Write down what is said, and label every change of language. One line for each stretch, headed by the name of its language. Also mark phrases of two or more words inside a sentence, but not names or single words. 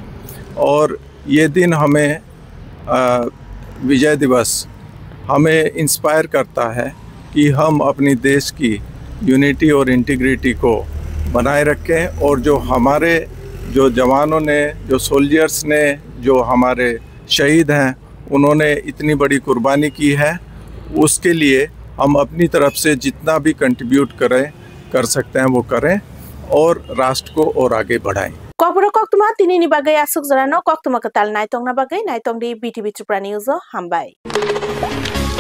Hindi: और ये दिन हमें विजय दिवस हमें इंस्पायर करता है कि हम अपनी देश की यूनिटी और इंटीग्रिटी को बनाए रखें और जो हमारे जो जवानों ने जो सोल्जर्स ने जो हमारे शहीद हैं उन्होंने इतनी बड़ी कुर्बानी की है उसके लिए हम अपनी तरफ से जितना भी कंट्रीब्यूट कर सकते हैं वो करें और राष्ट्र को और आगे बढ़ाएं।
Kok Borok: Kokbro koktuma tinini bagai asuk jarano koktuma ketal naitong na bagai naitong di BTV Tripura News hambai